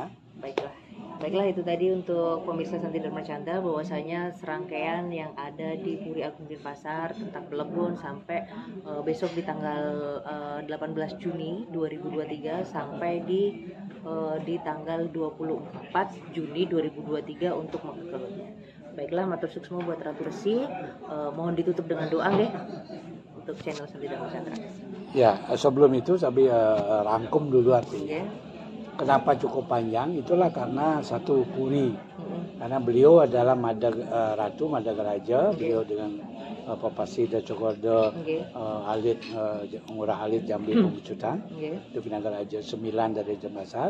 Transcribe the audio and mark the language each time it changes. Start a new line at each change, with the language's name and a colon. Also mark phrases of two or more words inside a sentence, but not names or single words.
Indonesian: Baiklah itu tadi untuk pemirsa Santi Dharma Chandra, bahwasanya serangkaian yang ada di Puri Agung Denpasar tentang Pelebon sampai besok di tanggal 18 Juni 2023 sampai di tanggal 24 Juni 2023 untuk Mekelotnya. Baiklah,
Balinese: matur suksma
Indonesian: buat Ratu Resi. Mohon ditutup dengan doa deh untuk channel Santi Dharma Chandra. Ya, sebelum itu tapi rangkum dulu artinya. Kenapa cukup panjang? Itulah karena satu Puri. Karena beliau adalah Ratu Madagaraja, beliau dengan Papasida Cokorda, Alit Ngurah Alit Jambi Pembucutan, itu Pinagaraja 9 dari Denpasar.